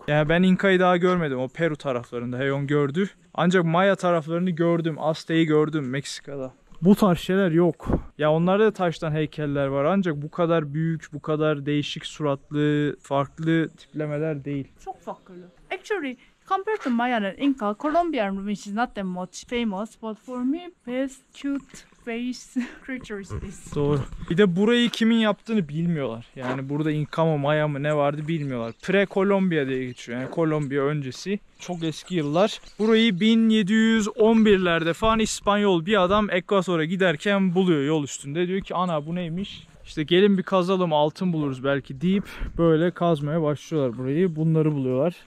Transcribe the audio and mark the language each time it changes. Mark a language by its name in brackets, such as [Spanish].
[Turkish] Yani ben İnka'yı daha görmedim. O Peru taraflarında Heon gördü. Ancak Maya taraflarını gördüm. Aztek'i gördüm Meksika'da. Bu tarz şeyler yok. Ya onlarda da taştan heykeller var ancak bu kadar büyük, bu kadar değişik suratlı, farklı tiplemeler değil. Çok farklı. [English] Actually, compared to Maya and Inca, Colombian ruins is not that much famous, but for me, best cute face creature is this. [Turkish] Doğru. Bir de burayı kimin yaptığını bilmiyorlar. Yani burada İnka mı Maya mı ne vardı bilmiyorlar. Pre-Kolombiya diye geçiyor. Yani Kolombiya öncesi. Çok eski yıllar. Burayı 1711'lerde falan İspanyol bir adam Ekvator'a giderken buluyor yol üstünde. Diyor ki ana bu neymiş? İşte gelin bir kazalım, altın buluruz belki deyip böyle kazmaya başlıyorlar burayı. Bunları buluyorlar.